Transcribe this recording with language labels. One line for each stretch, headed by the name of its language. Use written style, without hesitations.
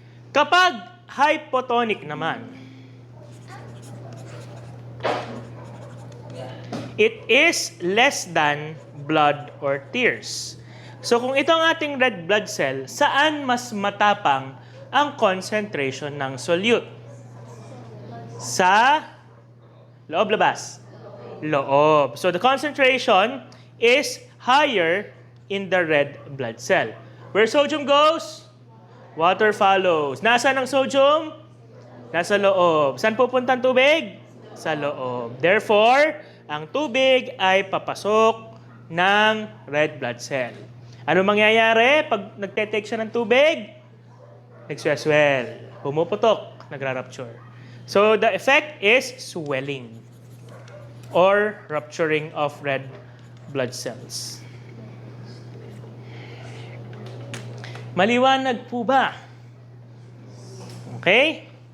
Filipino: Kapag hypotonic naman,
English: it is less than blood or tears.
Filipino: So kung ito ang ating red blood cell, saan mas matapang ang concentration ng solute? Sa loob, labas? Loob.
English: So the concentration is higher in the red blood cell. Where sodium goes, water follows.
Filipino: Nasaan ang sodium? Nasa loob. Saan pupunta ang tubig? Sa loob. Therefore, ang tubig ay papasok ng red blood cell. Ano mangyayari pag nagte-take siya ng tubig? Nagswell. Pumuputok, nagra-rupture.
English: So the effect is swelling or rupturing of red blood cells.
Filipino: Maliwanag po ba? Okay?